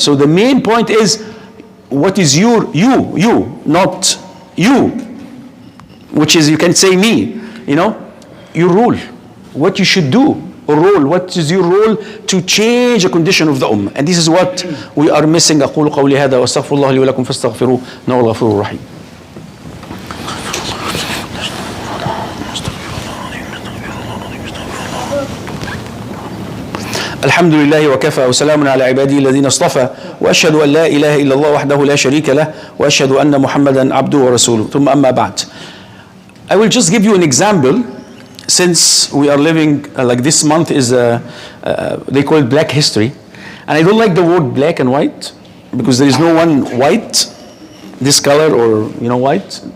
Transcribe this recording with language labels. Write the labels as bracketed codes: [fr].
[en] So the main point is, what is you, not you, which is, you can say me, your role, what you should do, or role, what is your role to change the condition of the ummah. And this is what we are missing. [ar] أقول قولي هذا وأستغفر الله لي ولكم فاستغفروه إنه هو الغفور الرحيم. الحمد لله وكفى وسلام على عباده الذين اصطفى وأشهد أن لا إله إلا الله وحده لا شريك له وأشهد أن محمدا عبده ورسوله ثم أما بعد. [en] I will just give you an example, since we are living like this month is they call it Black History, and I don't like the word black and white because there is no one white, this color or white.